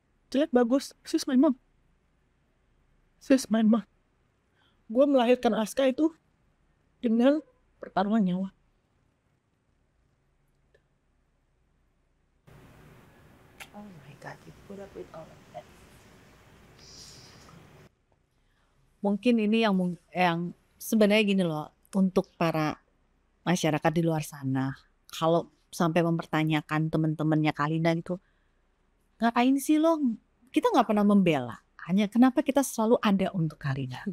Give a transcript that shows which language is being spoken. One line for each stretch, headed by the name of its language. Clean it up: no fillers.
Indonesian: jelek bagus,
English: she's my mom. She's my mom.
Indonesian: Gue melahirkan Aska itu dengan pertaruhan nyawa.
English: Oh my God, you put up with all of that.
Indonesian: Mungkin ini yang sebenarnya gini loh, untuk para masyarakat di luar sana, kalau sampai mempertanyakan teman-temannya Kalina itu, ngapain sih lo? Kita nggak pernah membela. Hanya kenapa kita selalu ada untuk Kalina?